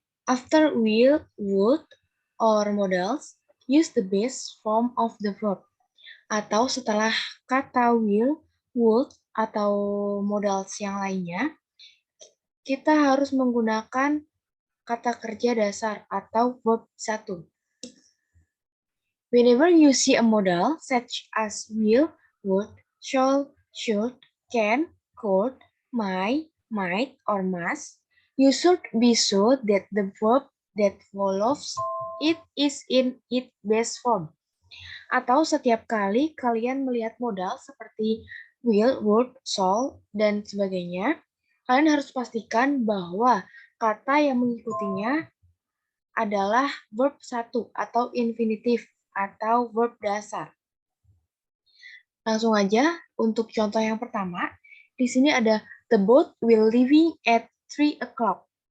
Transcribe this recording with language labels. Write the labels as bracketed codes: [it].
[en] After will, would, or modals, use the base form of the verb. [id] Atau setelah kata will, would, atau modals yang lainnya, kita harus menggunakan kata kerja dasar atau verb 1. [en] Whenever you see a modal such as will, would, shall, should, can, could, might, or must, you should be sure that the verb that follows it is in its best form. [id] Atau setiap kali kalian melihat modal seperti will, would, shall, dan sebagainya, kalian harus pastikan bahwa kata yang mengikutinya adalah verb 1 atau infinitif atau verb dasar. Langsung aja untuk contoh yang pertama. Di sini ada [en] the boat will leaving at 3 o'clock.